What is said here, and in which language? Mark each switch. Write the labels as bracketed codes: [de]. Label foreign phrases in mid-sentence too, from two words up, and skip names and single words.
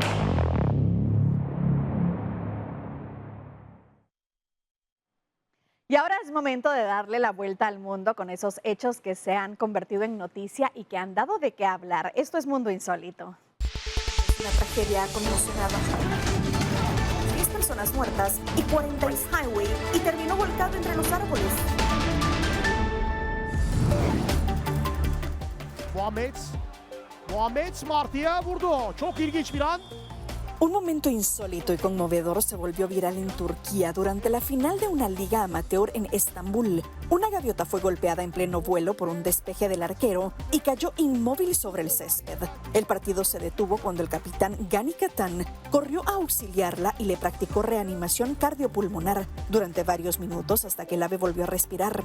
[es] Y ahora es momento de darle la vuelta al mundo con esos hechos que se han convertido en noticia y que han dado de qué hablar. Esto es Mundo Insólito. Una tragedia conmocionada. 10 personas muertas y 40 en highway y terminó volcado entre los árboles. [tr] Muhammed Smarty'e vurdu. Çok ilginç bir an. [es] Un momento insólito y conmovedor se volvió viral en Turquía durante la final de una liga amateur en Estambul. Una gaviota fue golpeada en pleno vuelo por un despeje del arquero y cayó inmóvil sobre el césped. El partido se detuvo cuando el capitán Gani Katan corrió a auxiliarla y le practicó reanimación cardiopulmonar durante varios minutos hasta que el ave volvió a respirar.